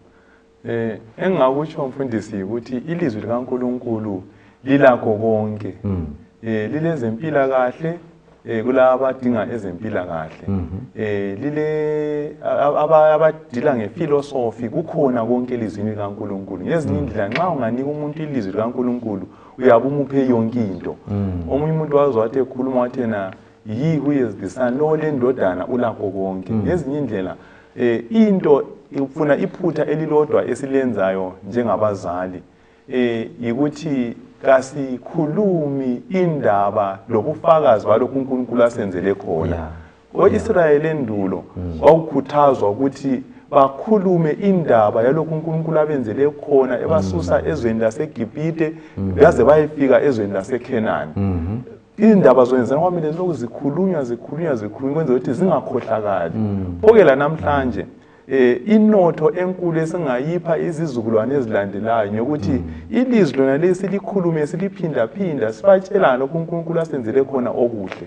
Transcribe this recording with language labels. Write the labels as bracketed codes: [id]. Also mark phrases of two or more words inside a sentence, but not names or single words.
[nd] engakutsho mfundisi ukuthi ilizwi likaNkulunkulu lilakho konke lilezempilakahle kulabo abadinga ezempilakahle lile abadila ngephilosophy kukhona konke elizwini likaNkulunkulu ngezinye indlela nxa unganika umuntu ilizwi likaNkulunkulu uyabe umuphe yonke into omunye umuntu wathi ekhuluma wathi yena [en] he who is the son [nd] lo lendodana ulakho konke ngezinye indlela into ufuna iphutha elilodwa esilenzayo njengabazali ukuthi kasikhulumi indaba lobufakazi balokhu uNkulunkulu asenzele khona o-Israyeli endulo wawukhuthazwa ukuthi bakhulume indaba yalokhu uNkulunkulu abenzele khona ebasusa ezweni laseGibhite baze bayefika ezweni laseKhenani indaba zona kwamele lokhu zikhulunywa kwenza ukuthi zingakhohlakali phoke la namhlanje inotho enkulu esingayipha izizukulwane ezilandelayo ngokuthi ilizwi lona lesilikhulume siliphinda sibatshelana lokhu uNkulunkulu asenzele khona okuhle